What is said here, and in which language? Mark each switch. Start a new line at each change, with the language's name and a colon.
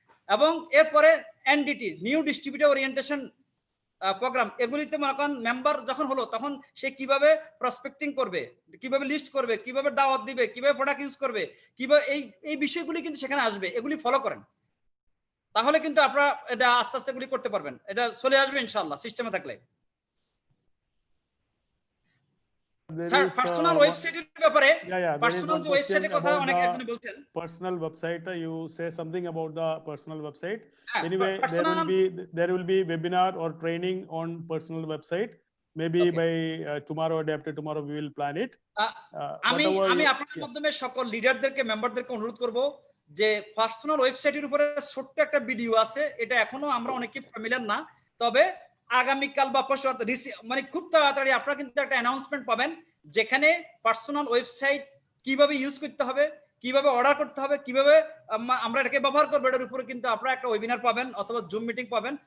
Bangla: এবং এরপরে NDT, new distributor orientation programme, এগুলিতে মনে করেন মেম্বার যখন হলো তখন সে কিভাবে প্রসপেক্টিং করবে, কিভাবে লিস্ট করবে, কিভাবে দাওয়াত দিবে, কিভাবে প্রোডাক্ট ইউজ করবে, কিভাবে এই বিষয়গুলি কিন্তু সেখানে আসবে, এগুলি ফলো করেন। তাহলে কিন্তু আপনারা এটা আস্তে আস্তে এগুলি করতে পারবেন, এটা চলে আসবে ইনশাআল্লাহ সিস্টেমে থাকলে। স্যার পার্সোনাল ওয়েবসাইটের ব্যাপারে, পার্সোনাল যে ওয়েবসাইটের কথা অনেক একজন বলছেন,
English: personal website. You say something about the personal website. Anyway, there will be webinar or training on personal website. Maybe by tomorrow or day after tomorrow we will plan it.
Bangla: আমি আপনাদের মাধ্যমে সকল লিডারদেরকে, মেম্বারদেরকে অনুরোধ করব যে পার্সোনাল ওয়েবসাইটের উপরে ছোট্ট একটা ভিডিও আছে, এটা এখনো আমরা অনেকে ফ্যামিলিয়ার না, তবে আগামীকাল বা পরশু মানে খুব তাড়াতাড়ি আপনারা কিন্তু একটা অ্যানাউন্সমেন্ট পাবেন, যেখানে পার্সোনাল ওয়েবসাইট কিভাবে ইউজ করতে হবে, কিভাবে অর্ডার করতে হবে, কিভাবে আমরা এটাকে ব্যবহার করবো, এটার উপরে কিন্তু আপনারা একটা ওয়েবিনার পাবেন অথবা জুম মিটিং পাবেন।